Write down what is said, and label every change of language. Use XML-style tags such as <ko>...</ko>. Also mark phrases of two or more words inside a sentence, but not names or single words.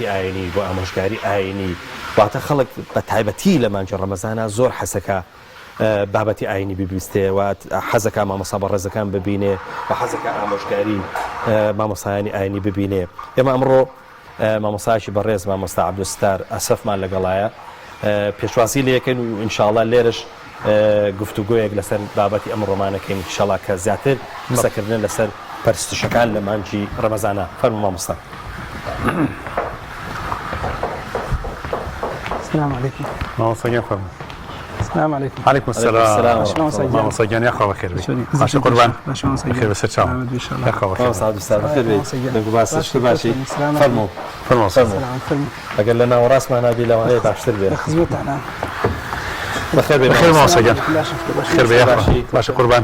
<ckb>ئاینی بۆ ئامۆژگاری ئاینی واتە خەڵک بە تایبەتی لە مانجی ڕەمەزانە زۆر حەسەکە بابەتی ئاینی ببیستێ و حەزەکە مامۆستا بەڕێزەکان ببینێ و حەزەکە ئامۆژگاری مامۆستایانی ئاینی ببینێ ئێمە ئەمڕۆ مامۆستایکی بەڕێز مامۆستا عەبدولستار ئەسەفمان لەگەڵایە پێشواسی لێ یەکەین و ئینشاءڵڵا لێرەش گفتوگویەک لەسەر بابەتی ئەم ڕۆمانەکەین ئینشاءڵڵا کە زیاتر قسەکردن لەسەر پەرستشەکان لە مانجی ڕەمەزانە فەرموو مامۆستا.</ckb> <ar>السلام عليكم.</ar> <ckb>مامۆستا گیان فەرموو.</ckb> <ar>السلام عليكم. عليكم السلام.</ar> <ckb>مامۆستا گیان یا خوا بەخێر بێت. باشە قوربان. بەخێر بەسەر چاوم. یا خوا بەخێر. مامۆستا عەبدولستار بەخێر بێت. دەنگ و باسش باشی. فەرموو. فەرموو. ئەگەر لە ناوەڕاستمان نابی لەوانەیە باشتر بێت. خزمەتتانە. بەخێر بێت مامۆستا گیان. بەخێر بێت باشە قوربان.</ckb>